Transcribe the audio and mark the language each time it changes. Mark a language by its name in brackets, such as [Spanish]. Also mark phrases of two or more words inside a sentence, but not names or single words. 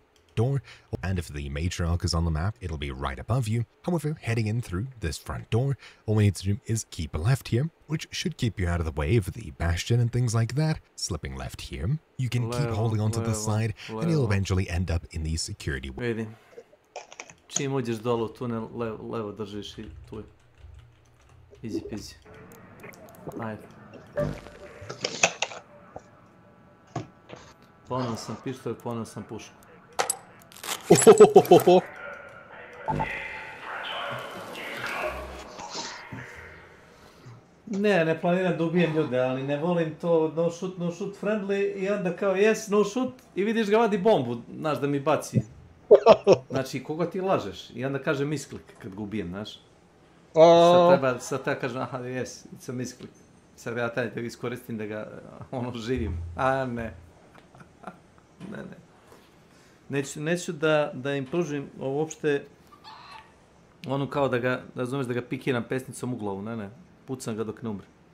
[English] Door, and if the matriarch is on the map, it'll be right above you. However, heading in through this front door, all we need to do is keep a left here, which should keep you out of the way of the bastion and things like that. Slipping left here, you can keep holding onto this side, and you'll eventually end up in the security. [Serbian] Vidim. Čim uđeš dolu u tunel, levo držiš i tu je. [English] Easy peasy. Ajde. [Serbian] Ponovno sam pištolj, ponovno sam pušku. Ne planiram da ubijem ljude, ali ne volim to [English] no shoot friendly [Serbian] i onda kao [English] yes, no shoot [Serbian] i vidiš ga vadi bombu, znaš da mi baci. Znači, koga ti lažeš? I onda kaže misklik kad ga ubijem, znaš. Sad treba kažem, [English] aha, yes, it's a misklik. [Serbian] Sad ja taj da ga iskoristim da ga, živim. Ne. Neću da im pružim uopšte ono kao da ga, razumeš, da ga pikiram pesnicom u glavu, ne. Pucam ga dok ne umre.